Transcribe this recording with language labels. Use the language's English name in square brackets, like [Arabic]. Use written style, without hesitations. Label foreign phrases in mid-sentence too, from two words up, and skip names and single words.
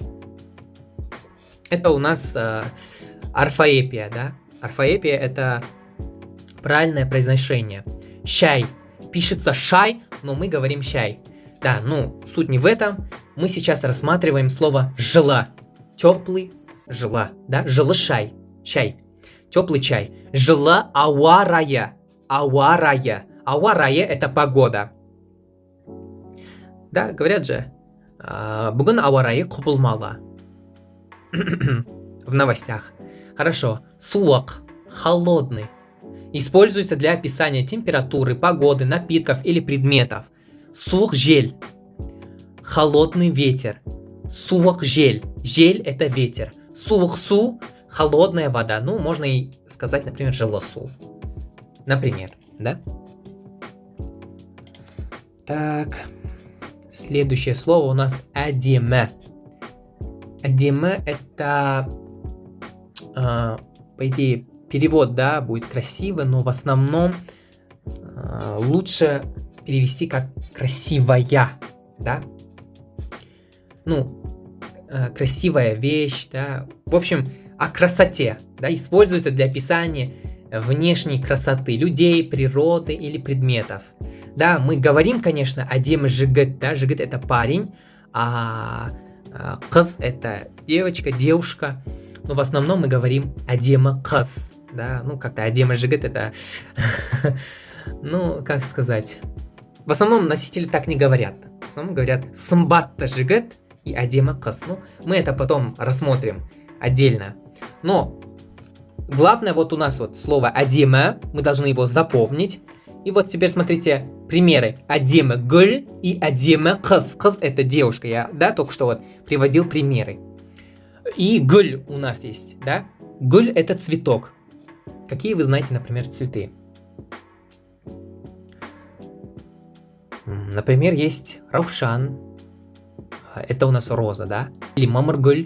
[Russian] Это у нас орфоэпия, да? Орфоэпия – это правильное произношение. Чай. Пишется шай, но мы говорим чай. Да, суть не в этом. Мы сейчас рассматриваем слово жила. Теплый жила, [Kazakh] да? Жылы шай. Чай. [Russian] Теплый чай. [Kazakh] Жила ауа райы. Ауа райы. Ауа райы – [Russian] это погода. Да, говорят же. [Kazakh] Бүгін ауа райы құбылмалы. [Russian] В новостях. Хорошо. Суық. Холодный. Используется для описания температуры, погоды, напитков или предметов. [Kazakh] Суық жел. [Russian] Холодный ветер. [Kazakh] Суық жел. [Russian] Жел это ветер. [Kazakh] Суық су, [Russian] холодная вода. Ну, можно и сказать, например, [Kazakh] жылы су. [Russian] Например, да? Так, следующее слово у нас әдемі. Әдемі это, по идее, перевод, да, будет красиво, но в основном лучше перевести как красивая, да? Ну, красивая вещь, да? В общем, о красоте, да, используется для описания внешней красоты людей, природы или предметов. Да, мы говорим, конечно, [Kazakh] әдемі жігіт, [Russian] да, жігіт это парень, а қыз это девушка, но в основном мы говорим [Kazakh] әдемі қыз, [Russian] да, ну как-то [Kazakh] әдемі жігіт [Russian] это, ну как сказать, в основном носители так не говорят, в основном говорят [Kazakh] сымбатты жігіт [Russian] и [Kazakh] әдемі қыз, [Russian] ну мы это потом рассмотрим отдельно, но главное вот у нас вот слово әдемі, мы должны его запомнить. И вот теперь смотрите примеры. [Kazakh] Әдемі гүл и әдемі қыз. Қыз [Russian] это девушка. Я, да, только что вот приводил примеры. И гүл у нас есть, да? Гүл это цветок. Какие вы знаете, например, цветы? Например, есть раушан. Это у нас роза, да? Или мамыргүл.